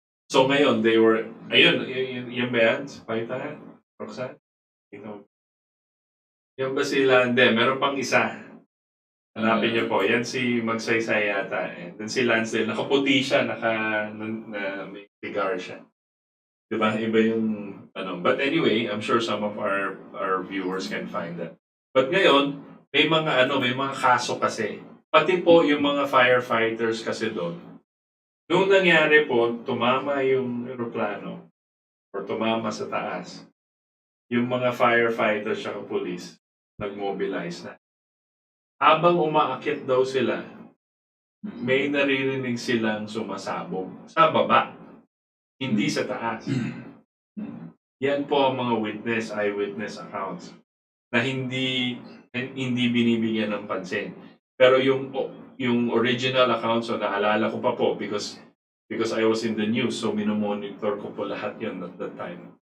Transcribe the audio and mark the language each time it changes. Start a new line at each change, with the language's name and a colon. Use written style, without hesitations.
Filipino: So ngayon,
English: they were,
Filipino: ayun, yan ba yan? Pakita nga, Roxanne? Ikaw. Yan ba sila? Hindi, meron pang isa. Hanapin niyo po. Yan si Magsaysay yata. And then si Lansdale, nakaputi siya, may cigar siya. Diba? Iba yung, ano.
English: But anyway, I'm sure some of our viewers can find that.
Filipino: But ngayon, may mga kaso kasi. Pati po yung mga firefighters kasi doon. Noong nangyari po, tumama yung aeroplano or tumama sa taas, yung mga firefighters at police nag-mobilize na. Habang umaakit daw sila, may naririnig silang sumasabog sa baba, hindi sa taas. Yan po ang mga eyewitness accounts na hindi binibigyan ng pansin. Pero yung original accounts, so naalala ko pa po
English: because I was in the news,
Filipino: so minomonitor ko po lahat yun
English: at that time.